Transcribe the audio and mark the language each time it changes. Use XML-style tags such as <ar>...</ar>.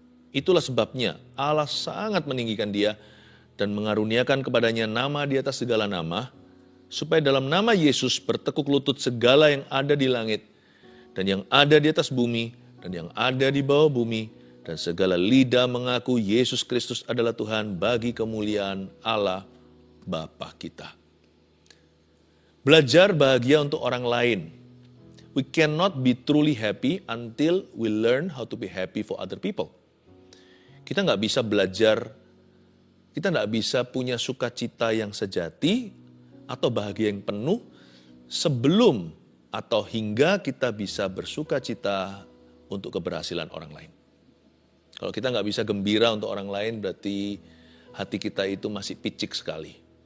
<id>Itulah sebabnya Allah sangat meninggikan dia dan mengaruniakan kepadanya nama di atas segala nama, supaya dalam nama Yesus bertekuk lutut segala yang ada di langit, dan yang ada di atas bumi, dan yang ada di bawah bumi, dan segala lidah mengaku Yesus Kristus adalah Tuhan bagi kemuliaan Allah Bapa kita. Belajar bahagia untuk orang lain.</id> <en>We cannot be truly happy until we learn how to be happy for other people.</en> <id>Kita nggak bisa belajar, kita nggak bisa punya sukacita yang sejati atau bahagia yang penuh sebelum atau hingga kita bisa bersukacita untuk keberhasilan orang lain. Kalau kita nggak bisa gembira untuk orang lain, berarti hati kita itu masih picik sekali.</id>